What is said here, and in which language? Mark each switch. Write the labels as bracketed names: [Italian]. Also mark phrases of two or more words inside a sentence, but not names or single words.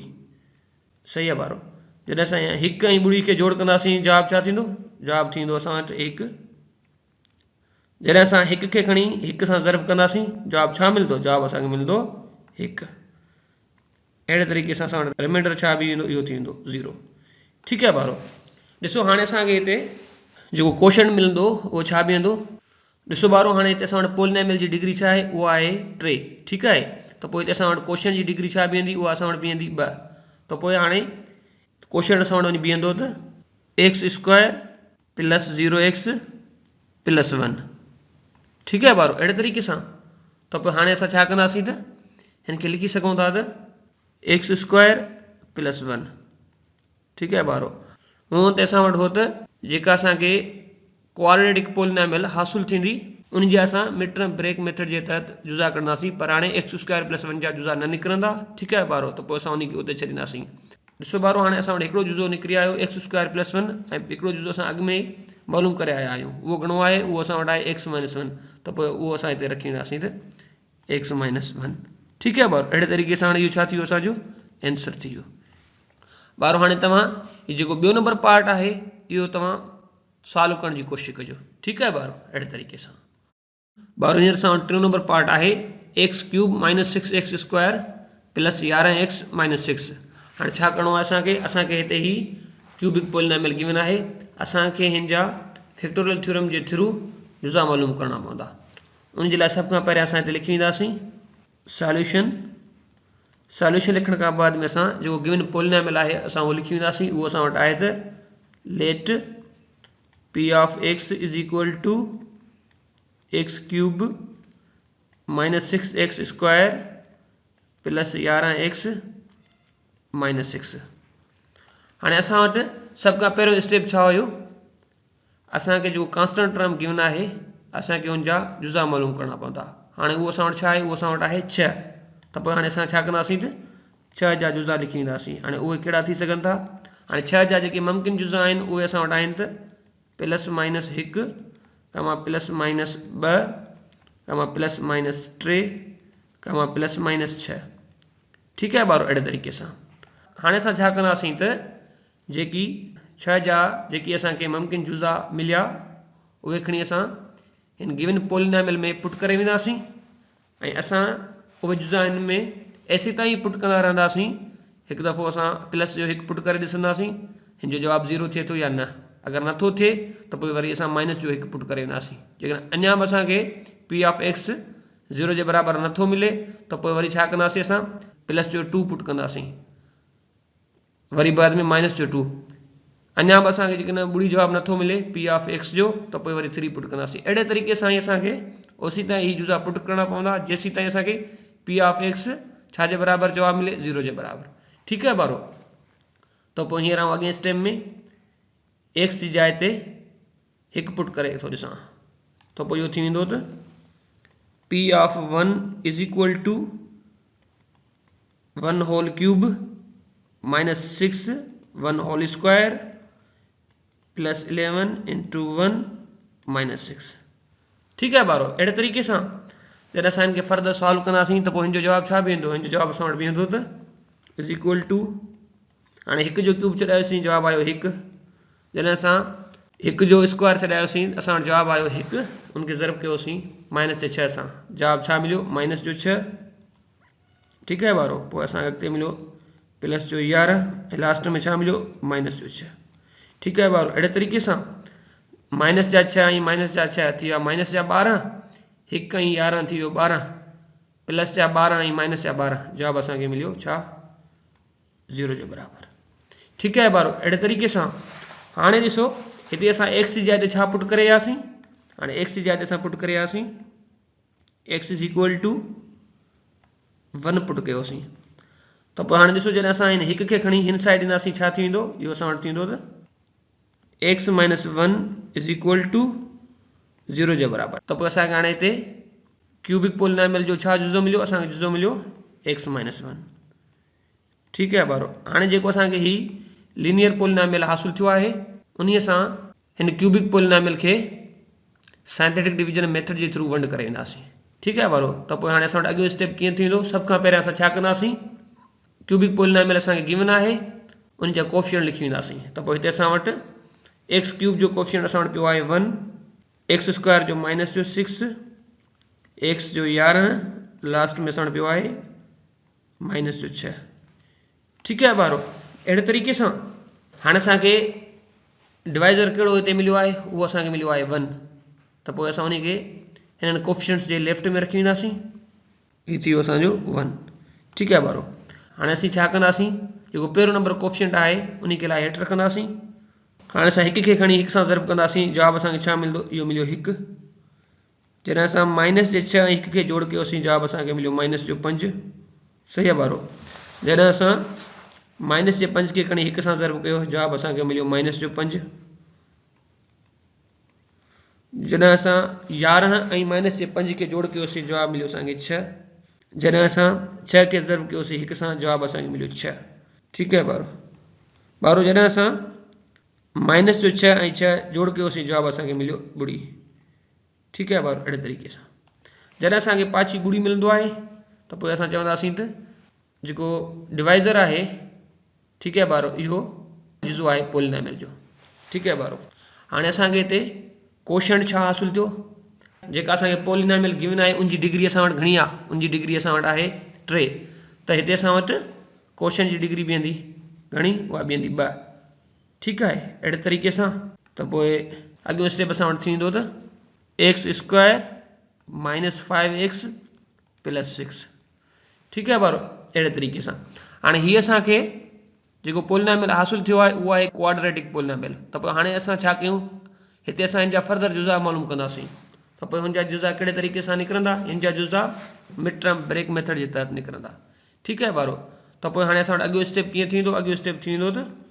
[Sindhi] सही आहे बारो, जॾहिं असां 1 ऐं ॿुड़ी खे जोड़ कंदासीं जवाबु छा थींदो, जवाबु थींदो असां वटि 1। जॾहिं असां 1 खे खणी 1 सां ज़र्ब कंदासीं जवाबु छा मिलंदो, जवाबु असांखे मिलंदो 1। [Hindi] अड़े तरीक़े से [Sindhi] असां वटि रिमाइंडर छा बि ईंदो इहो थींदो 0। [Hindi] ठीक है [Sindhi] बारो ॾिसो हाणे असांखे हिते जो क्वेश्चन मिलंदो वो छा बीहंदो ॾिसो बारो हाणे हिते असां वटि पॉलिनॉमियल जी डिग्री छा आहे उहा आहे 3 [Hindi] ठीक है [Sindhi] तो पोइ हिते असां वटि क्वेश्चन जी डिग्री छा बीहंदी उहा असां वटि बीहंदी 2 तो पोइ हाणे क्वेश्चन असां वटि बीहंदो त x² + 0x + 1 [Hindi] ठीक है [Sindhi] बारो [Hindi] अड़े तरीक़े से [Sindhi] तो पोइ हाणे असां छा कंदासीं त इनके लिखी सघूं था त x² + 1 [Hindi] ठीक है [Sindhi] बारो हूँ तो असां वटि हो त जेका असांखे [English] quadratic polynomial [Sindhi] हासिल थींदी उन जा असां [English] mid term break method [Hindi] के तहत [Sindhi] जुज़ा कंदासीं पर हाणे x² + 1 जा जुज़ा न निकिरंदा [Hindi] ठीक है [Sindhi] बारो तो पोइ असां उनखे उते छॾींदासीं। ॾिसो बारो हाणे असां वटि हिकिड़ो जुज़ो निकिरी आयो x² + 1 ऐं हिकिड़ो जुज़ो असां अॻु में मालूम करे आया आहियूं उहो घणो आहे उहो असां वटि आहे x - 1 तो पोइ उहो असां हिते रखी वेंदासीं त x - 1 [Hindi] ठीक है [Sindhi] बारो [Hindi] अड़े तरीक़े से [Sindhi] हाणे इहो छा थी वियो असांजो आंसर थी वियो। बारो हाणे तव्हां हीउ जेको ॿियो नंबर पार्ट आहे इहो तव्हां सॉल्व करण जी कोशिशि कजो [Hindi] ठीक है [Sindhi] बारो [Hindi] अड़े तरीक़े से [Sindhi] बारो हींअर असां वटि टियों नंबर पार्ट आहे x³ - 6x² + 11x - 6 हाणे छा करिणो आहे असांखे हिते ही [English] cubic polynomial given [Sindhi] आहे असांखे हिन जा [English] factorial theorem [Sindhi] जे थ्रू जुज़ा मालूम करना पवंदा उन जे लाइ सभ खां पहिरियों असां हिते लिखी वेंदासीं सॉल्यूशन लिखण खां बाद में असां जेको गिवन पॉलिनॉमियल आहे असां उहो लिखी वेंदासीं उहो असां वटि आहे त [English] let p of x is equal to [Sindhi] x³ - 6x² + 11x - 6 हाणे असां वटि सभ खां पहिरियों स्टेप छा हुयो असांखे जो [English] constant term given [Sindhi] आहे असांखे उन जा जुज़ा मालूम करना पवंदा हाणे उहो असां वटि छा आहे उहो असां वटि आहे 6 त पोइ हाणे असां छा कंदासीं त 6 जा जुज़ा लिखी वेंदासीं हाणे उहे कहिड़ा थी सघनि था हाणे 6 जा जेके मुमकिन जुज़ा आहिनि उहे असां वटि आहिनि त +- 1 + -2 +- 3 +- 6 [Hindi] ठीक है [Sindhi] बारो [Hindi] अड़े तरीक़े से [Sindhi] हाणे असां छा कंदासीं त जेकी 6 जा जेकी असांखे मुमकिन जुज़ा मिलिया उहे खणी असां इन [English] given polynomial [Sindhi] में पुट करे वेंदासीं ऐं असां उहे जुज़ा इन में ऐसे ताईं पुट कंदा रहंदासीं हिकु दफ़ो असां प्लस जो 1 पुट करे ॾिसंदासीं हिन जो जवाबु 0 थिए थो या न अगर नथो थिए तो पोइ वरी असां माइनस जो 1 पुट करे वेंदासीं जेकॾहिं अञा बि असांखे [English] p of x [Sindhi] 0 जे बराबरि नथो मिले तो पोइ वरी छा कंदासीं असां प्लस जो 2 पुट कंदासीं वरी बाद में माइनस जो 2 अञा बि असांखे जेकॾहिं ॿुड़ी जवाबु नथो मिले [English] p of x [Sindhi] जो तो पोइ वरी 3 पुट कंदासीं अहिड़े तरीक़े सां ई असांखे ओसी ताईं ही जुज़ा पुट करणा पवंदा जेसीं ताईं असांखे [English] p of x [Sindhi] छा जे बराबरि जवाबु मिले 0 जे बराबरि [Hindi] ठीक है [Sindhi] बारो तो पोइ हींअर आउं अॻे स्टेप में x जी जाइ ते 1 पुट करे थो ॾिसां तो पोइ इहो थी वेंदो त [English] p of 1 is equal to 1 whole cube minus 6 [Sindhi] 1 whole square plus 11 into 1 minus 6 [Hindi] ठीक है [Sindhi] बारो अहिड़े तरीक़े सां जॾहिं असां इनखे फर्दर सॉल्व कंदासीं त पोइ हिन जो जवाबु छा बीहंदो हिन जो जवाबु असां वटि बीहंदो त [English] is equal to [Sindhi] हाणे 1 जो क्यूब छॾायोसीं जवाबु आयो 1 जॾहिं असां 1 जो स्क्वायर छॾायोसीं असां वटि जवाबु आयो 1 उनखे ज़रब कयोसीं माइनस जे 6 सां जवाबु छा मिलियो माइनस जो 6 [Hindi] ठीक है [Sindhi] बारो पोइ असांखे अॻिते मिलियो प्लस जो 11 ऐं लास्ट में छा मिलियो माइनस जो 6 [Hindi] ठीक है [Sindhi] बारो अहिड़े तरीक़े सां माइनस जा 6 ऐं माइनस जा 6 थी विया माइनस जा 12 1 ऐं 11 थी वियो 12 प्लस जा 12 ऐं माइनस जा 12 जवाबु असांखे मिलियो छा 0 जे बराबरि [Hindi] ठीक है [Sindhi] बारो अहिड़े तरीक़े सां हाणे ॾिसो हिते असां x जी जाइ ते छा पुट करे आयासीं हाणे x जी जाइ ते असां पुट करे आयासीं x [English] is equal to [Sindhi] 1 पुट कयोसीं त पोइ हाणे ॾिसो जॾहिं असां हिन 1 खे खणी हिन साइड ईंदासीं छा थी वेंदो इहो असां वटि थींदो त x - 1 [English] is equal to [Sindhi] 0 जे बराबरि त पोइ असांखे हाणे हिते [English] cubic polynomial [Sindhi] जो छा जुज़ो मिलियो असांखे जुज़ो मिलियो x - 1 [Hindi] ठीक है [Sindhi] बारो हाणे जेको असांखे ही लीनियर पॉलिनॉमियल हासिल थियो आहे उन्हीअ सां हिन [English] cubic polynomial [Sindhi] खे [English] scientific division method [Sindhi] जे थ्रू वंड करे वेंदासीं [Hindi] ठीक है [Sindhi] बारो त पोइ हाणे असां वटि अॻियो स्टेप कीअं थींदो सभ खां पहिरियों असां छा कंदासीं [English] cubic polynomial [Sindhi] असांखे गिवन आहे उन जा कोएफिशिएंट लिखी वेंदासीं त पोइ हिते असां वटि x³ जो कोएफिशिएंट असां वटि पियो आहे 1 x² जो माइनस जो 6 x जो 11 लास्ट में असां वटि पियो आहे माइनस जो 6 [Hindi] ठीक है [Sindhi] बारो [Hindi] अड़े तरीके से [Sindhi] हाँ असांखे डिवाइज़र कहिड़ो हिते मिलियो आहे उहो असांखे मिलियो आहे 1 त पोइ असां उन खे हिननि कोफिशिएंट्स जे लेफ्ट में रखी वेंदासीं हीउ थी वियो असांजो 1 [Hindi] ठीक है [Sindhi] बारो हाणे असीं छा कंदासीं जेको पहिरियों नंबर कोफिशिएंट आहे उन खे लाइ हेठि रखंदासीं हाणे असां हिक खे खणी हिक सां ज़र्ब कंदासीं जवाब असांखे छा मिलंदो इहो मिलियो 1 जॾहिं असां माइनस जे 6 हिक खे जोड़ कयोसीं जवाब असांखे मिलियो माइनस जो 5 सही आहे बारो जॾहिं असां माइनस जे 5 खे खणी हिक सां ज़र्ब कयो जवाब असांखे मिलियो माइनस जो 5 जॾहिं असां 11 ऐं माइनस जे 5 खे जोड़ कयोसीं जवाब मिलियो असांखे 6 जॾहिं असां 6 खे ज़र्ब कयोसीं हिक सां जवाब असांखे मिलियो 6 [Hindi] ठीक है [Sindhi] बारो जॾहिं असां माइनस जो 6 ऐं 6 जोड़ कयोसीं जवाब असांखे मिलियो ॿुड़ी [Hindi] ठीक है [Sindhi] बारो अहिड़े तरीक़े सां जॾहिं असांखे पाछी ॿुड़ी मिलंदो आहे त पोइ असां चवंदासीं त जेको डिवाइज़र आहे [Hindi] ठीक है [Sindhi] बारो इहो जुज़ो आहे पॉलिनॉमियल जो [Hindi] ठीक है [Sindhi] बारो हाणे असांखे हिते कोशेंट छा हासिल थियो जेका असांखे पॉलिनॉमियल गिवन आहे उनजी डिग्री असां वटि घणी आहे उनजी डिग्री असां वटि आहे 3 त हिते असां वटि कोशेंट जी डिग्री बीहंदी घणी उहा बीहंदी 2 ठीक आहे अहिड़े तरीक़े सां त पोइ अॻियो स्टेप असां वटि थींदो त x² - 5x + 6 [Hindi] ठीक है [Sindhi] बारो अहिड़े तरीक़े सां हाणे हीअ असांखे जेको पॉलिनॉमियल हासिल थियो आहे उहा आहे [English] quadratic polynomial [Sindhi] त पोइ हाणे असां छा कयूं हिते असां हिन जा फर्दर जुज़ा मालूम कंदासीं त पोइ हुन जा जुज़ा कहिड़े तरीक़े सां निकिरंदा हिन जा जुज़ा [English] mid term break method [Sindhi] जे तहत निकिरंदा [Hindi] ठीक है [Sindhi] बारो त पोइ हाणे असां वटि अॻियो स्टेप कीअं थींदो अॻियो स्टेप थींदो त